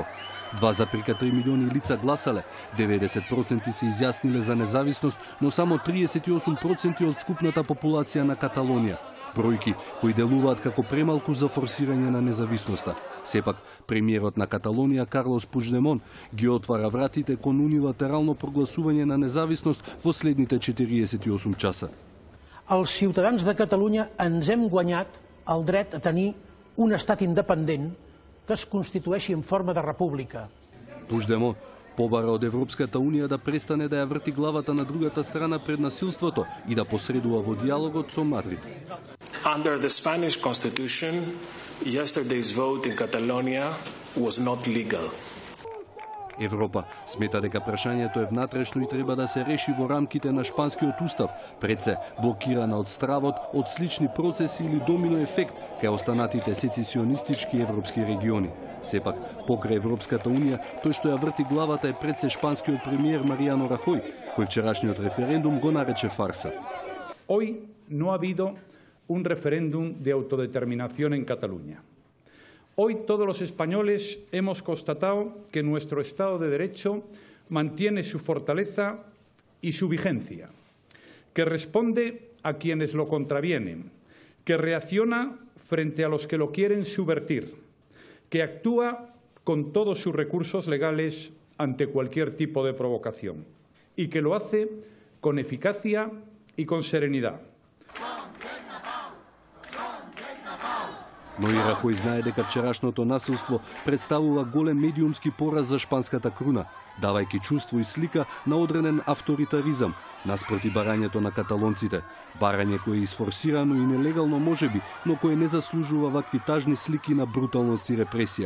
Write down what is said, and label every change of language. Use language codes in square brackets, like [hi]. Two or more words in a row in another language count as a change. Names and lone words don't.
[mk] 2,3 милиони лица гласале, 90% се изјасниле за независност, но само 38% од вкупната популација на Каталонија. Бројки кои делуваат како премалку за форсирање на независноста. Сепак, премиерот на Каталонија Карлос Пучдемон ги отвара вратите кон унилатерално прогласување на независност во следните 48 часа. [ca] Els ciutadans de Catalunya ens hem guanyat el dret a tenir un estat independent que es constitueixi en forma de república. [mk] Пучдемон побара од Европската Унија да престане да ја врти главата на другата страна пред насилството и да посредува во диалогот со Мадрид. [en] Under the Spanish Constitution, yesterday's vote in Catalonia was not legal. [mk] Европа смета дека прашањето е внатрешно и треба да се реши во рамките на шпанскиот устав, пред се блокирана од стравот од слични процеси или домино ефект кај останатите сецесионистички европски региони. Сепак, покрај Европската Унија, тој што ја врти главата е пред се шпанскиот премиер Мариано Рахој, кој вчерашниот референдум го нарече фарса. [es] Hoy no ha habido un referéndum de autodeterminación en Cataluña. Hoy todos los españoles hemos constatado que nuestro Estado de Derecho mantiene su fortaleza y su vigencia, que responde a quienes lo contravienen, que reacciona frente a los que lo quieren subvertir, que actúa con todos sus recursos legales ante cualquier tipo de provocación y que lo hace con eficacia y con serenidad. [mk] Но и Рахој знае дека вчерашното насилство представува голем медиумски пораз за шпанската круна, давајќи чувство и слика на одреден авторитаризам наспроти барањето на каталонците, барање кое е изфорсирано и нелегално можеби, но кое не заслужува вакви тажни слики на бруталност и репресија.